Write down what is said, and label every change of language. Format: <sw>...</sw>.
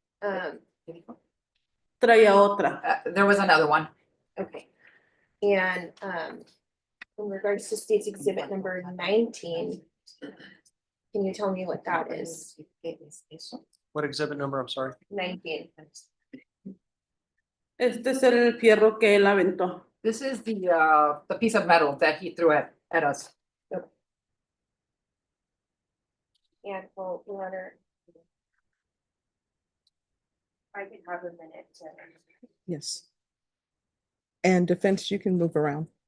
<es>Um, traía otra.</es> <en>there was another one. okay. And, in regards to State's Exhibit number 19, can you tell me what that is? What exhibit number? I'm sorry. 19.</en> <es>Este es el fierro que él aventó.</es> <en>This is the piece of metal that he threw at us. And well, Your Honor, I can have a minute to. Yes. And defense, you can move around.</en>